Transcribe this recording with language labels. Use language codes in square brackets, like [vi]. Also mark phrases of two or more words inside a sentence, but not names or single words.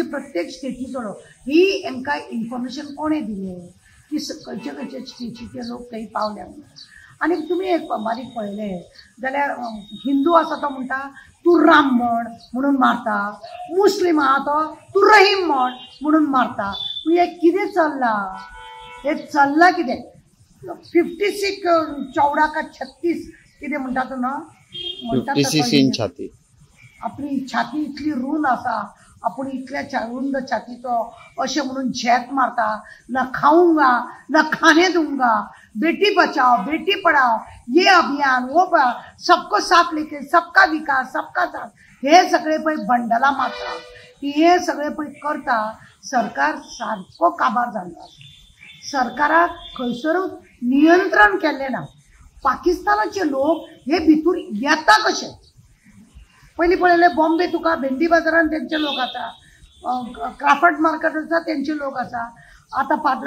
[kok] प्रत्येक स्टेटीचो लोक ही हांकां इन्फॉर्मेशन कोणें दिलें की खंयचे खंयचे स्टेटीचे लोक थंय पावल्या म्हणून आनी तुमी एक बारीक पळयलें जाल्यार हिंदू आसा तो म्हणटा तूं राम म्हणून मारता मुस्लीम आहा तो तूं रहीम म्हणून मारता म्हणजे कितें चल्लां हें चल्लां कितें 56 [hi] चौडा का [kok] 36 कितें म्हणटा तूं न्हू 56 इंच छाती आपली छाती इतली रुंद आसा आपूण इतल्या रुंद छातीचो अशें म्हणून झेत मारता [hi] ना खाऊंगा ना खाने दूंगा बेटी बचाओ बेटी पढ़ाओ ये अभियान वो सबको साथ लेके सबका विकास सबका साथ [kok] हे सगळे पळय बंडला मारता हे सगळे पळय करता सरकार सारको काबार जाल्लो आसा सरकाराक खंयसरूच नियंत्रण केल्लें ना पाकिस्तानाचे लोक हे भितूर येता कशे पयलीं पळयलें बॉम्बे तुका भेंडी बाजारान तेंचे लोक आसा क्राफ्ट मार्केट आसा तेंचे लोक आसा आतां फाटलो